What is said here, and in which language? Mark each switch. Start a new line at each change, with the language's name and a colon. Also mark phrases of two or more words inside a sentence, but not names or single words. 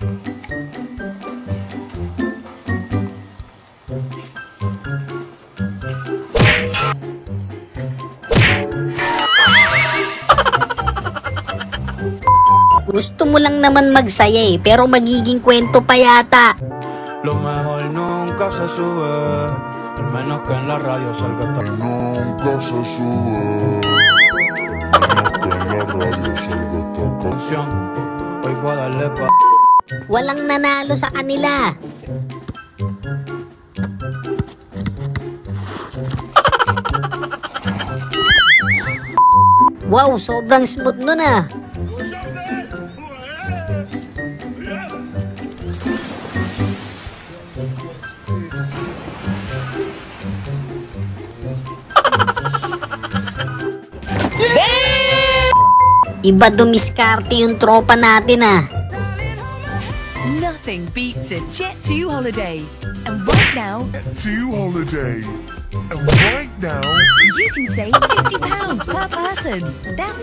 Filipino: Gusto mo lang naman magsaya eh, pero magiging kwento pa yata.
Spanish: Lo mejor nunca se sube, al menos que en la radio salga esta nunca se sube, al menos que en la radio salga esta canción. Hoy voy a darle pa.
Filipino: Walang nanalo sa kanila. Wow, sobrang smooth nun ah. Iba dumiskarte yung tropa natin ah.
English: Nothing beats a Jet2 holiday. And right now, holiday. And right now, you can save £50 per person. That's